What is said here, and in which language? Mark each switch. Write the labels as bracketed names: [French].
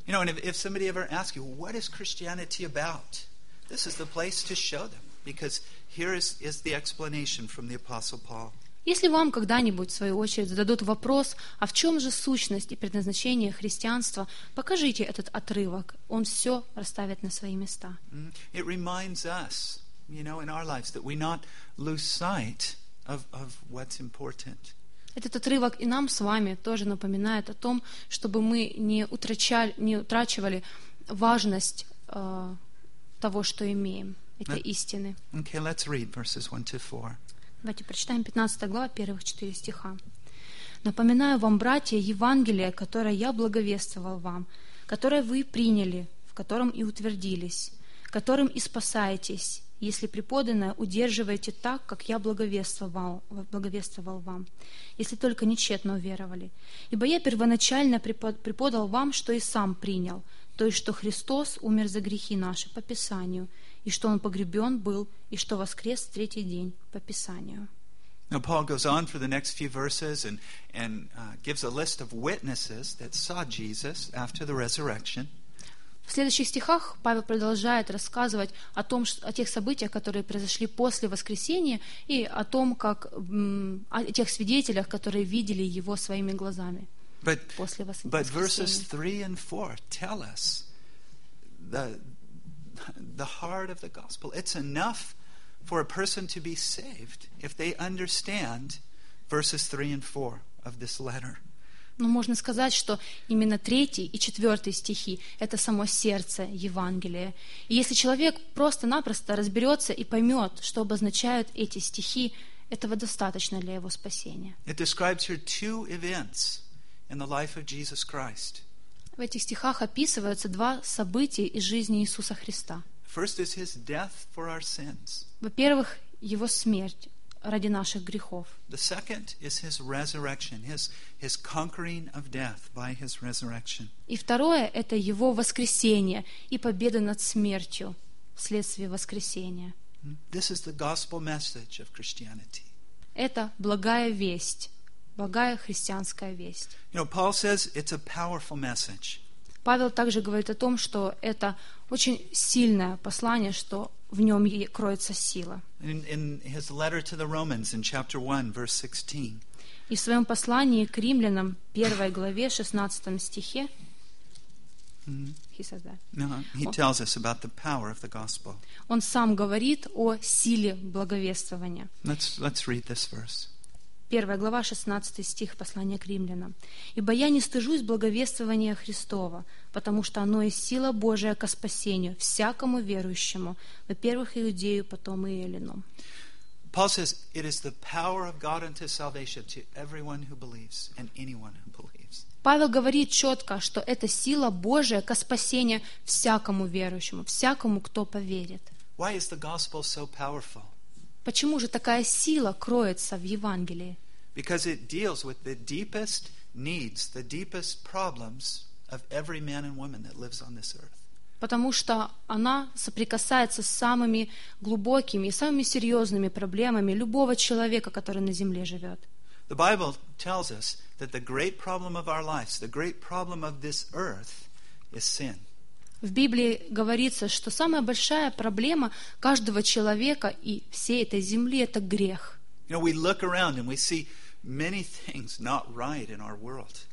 [English] You know, and if somebody ever asks you, what is Christianity about? This is the place to show them, because here is the explanation from the Apostle Paul. [Russian] Если вам когда-нибудь, в свою очередь, зададут вопрос, а в чем же сущность и предназначение христианства, покажите этот отрывок, он все расставит на свои места. [English] It reminds us, you know, in our lives, that we not lose sight of what's important. [Russian] Этот отрывок и нам с вами тоже напоминает о том, чтобы мы не утрачивали важность того, что имеем, этой истины. [English] Okay, let's read verses 1 to 4. [Russian] Давайте прочитаем 15 глава, первых 4 стиха. «Напоминаю вам, братья, Евангелие, которое я благовествовал вам, которое вы приняли, в котором и утвердились, которым и спасаетесь, если преподанное удерживаете так, как я благовествовал вам, если только нечетно уверовали. Ибо я первоначально преподал вам, что и сам принял, то есть что Христос умер за грехи наши по Писанию, и что он погребен был, и что воскрес в третий день по Писанию». [English] Now Paul goes on for the next few verses and gives a list of witnesses that saw Jesus after the resurrection. [Russian] В следующих стихах Павел продолжает рассказывать о тех событиях, которые произошли после воскресения, и о том, как о тех свидетелях, которые видели его своими глазами после воскресения. [English] But verses 3 and 4 tell us the heart of the gospel. It's enough for a person to be saved if they understand verses 3 and 4 of this letter. [Russian] Но можно сказать, что именно 3 и 4 стихи — это само сердце Евангелия. И если человек просто-напросто разберется и поймет, что обозначают эти стихи, этого достаточно для его спасения. [English] It describes here two events in the life of Jesus Christ. [Russian] В этих стихах описываются два события из жизни Иисуса Христа. [English] First is his death for our sins. [Russian] Во-первых, его смерть ради наших грехов. [English] The second is his resurrection, his conquering of death by his resurrection. [Russian] И второе — это его воскресение и победа над смертью вследствие воскресения. [English] This is the gospel message of Christianity. [Russian] Это благая весть. Благая христианская весть. [English] You know, Paul says it's a powerful message. [Russian] Павел также говорит о том, что это очень сильное послание, что в нем кроется сила. [English] In his letter to the Romans in chapter 1, verse 16. [Russian] И в своем послании к римлянам, 1 главе, 16 стихе, [English] He tells us about the power of the gospel. [Russian] Он сам говорит о силе благовествования. [English] Let's read this verse. [Russian] 1 глава, 16 стих, послания к римлянам. «Ибо я не стыжусь благовествования Христова, потому что оно и сила Божия ко спасению всякому верующему, во-первых, иудею, потом и эллину». [English] Paul says, it is the power of God unto salvation to everyone who believes and anyone who believes. [Russian] Павел говорит четко, что это сила Божия ко спасению всякому верующему, всякому, кто поверит. [English] Why is the gospel so powerful? [Russian] Почему же такая сила кроется в Евангелии? [English] Because it deals with the deepest needs, the deepest problems of every man and woman that lives on this earth. [Russian] Потому что она соприкасается с самыми глубокими и самыми серьезными проблемами любого человека, который на земле живет. [English] The Bible tells us that the great problem of our lives, the great problem of this earth is sin. [Russian] В Библии говорится, что самая большая проблема каждого человека и всей этой земли — это грех. [English] You know, we look around and we see many things not right in our world.